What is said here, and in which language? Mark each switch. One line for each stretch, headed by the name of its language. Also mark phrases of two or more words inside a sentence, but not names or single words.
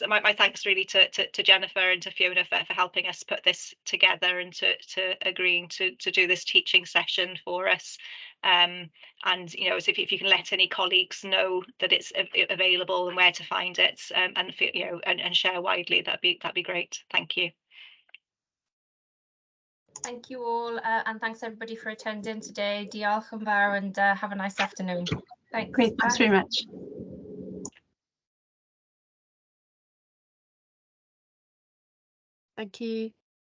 English: My thanks really to Jennifer and to Fiona for helping us put this together, and to agreeing to do this teaching session for us. And you know, if you can let any colleagues know that it's available and where to find it, and you know, and share widely, that'd be great. Thank you. Thank you all, and thanks everybody for attending today.
Welsh: Diolch yn fawr,
English: and have a nice afternoon. Thanks. Great, thanks very much. Thank you.